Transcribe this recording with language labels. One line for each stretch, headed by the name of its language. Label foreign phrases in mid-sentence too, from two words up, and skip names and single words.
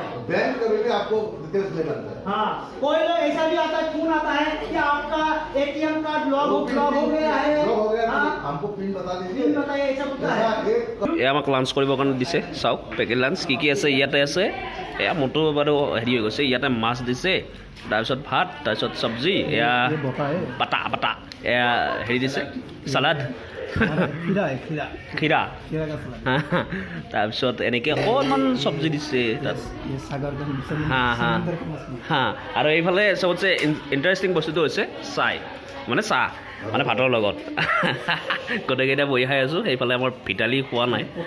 Hindi: बैंक कभी भी आपको डिटेल्स नहीं मांगता है हाँ कोई लोग ऐसा भी आता है फोन आता है कि आपका
English: ATM card
Hindi: ब्लॉक हो गया है हमको पिन बता दीजिए पिन बताइए ऐसा होता है
Assamese: এয়া আমাক লাঞ্চ কৰিবৰ কাৰণে দিছে চাওক
English: packet lunch
Assamese: কি কি আছে ইয়াতে আছে এয়া মোটো বাৰু হেৰি হৈ গৈছে ইয়াতে মাছ দিছে তাৰপিছত ভাত তাৰপিছত চব্জি এয়া পাতা পাতা এয়া হেৰি দিছে চালাড খিৰা তাৰপিছত এনেকৈ অকণমান চব্জি দিছে তাত হা হা হা আৰু এইফালে চবতছে ইণ্টাৰেষ্টিং বস্তুটো হৈছে চাই মানে চাহ মানে ভাতৰ লগত গোটেইকেইটা বহি খাই আছোঁ সেইফালে আমাৰ ভিতালী খোৱা নাই